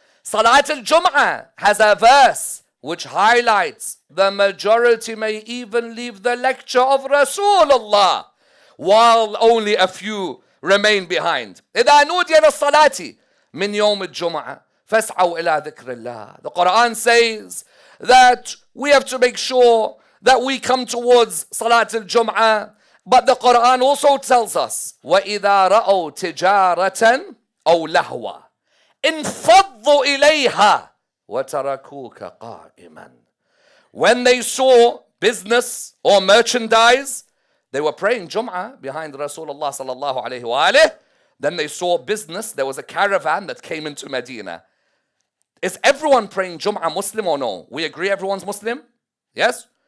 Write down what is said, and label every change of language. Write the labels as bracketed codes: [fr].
[en] Salat al-Jum'ah has a verse which highlights the majority may even leave the lecture of Rasulullah, while only a few remain behind. [ar] إِذَا نُودِيَ لِلصَّلَاةِ مِنْ يَوْمِ الْجُمْعَةِ فَاسْعَوْا إِلَىٰ ذِكْرِ اللَّهِ. [en] The Quran says that we have to make sure that we come towards Salat al-Jum'ah. But the Quran also tells us, [ar] وَإِذَا رَأَوْا تِجَارَةً أَوْ لَهْوًا انْفَضُّوا إِلَيْهَا وَتَرَكُوكَ قَائِمًا. [en] When they saw business or merchandise, they were praying Jum'ah behind Rasulullah sallallahu alayhi wa alayhi. Then they saw business. There was a caravan that came into Medina. Is everyone praying Jum'ah Muslim or no? We agree everyone's Muslim? Yes?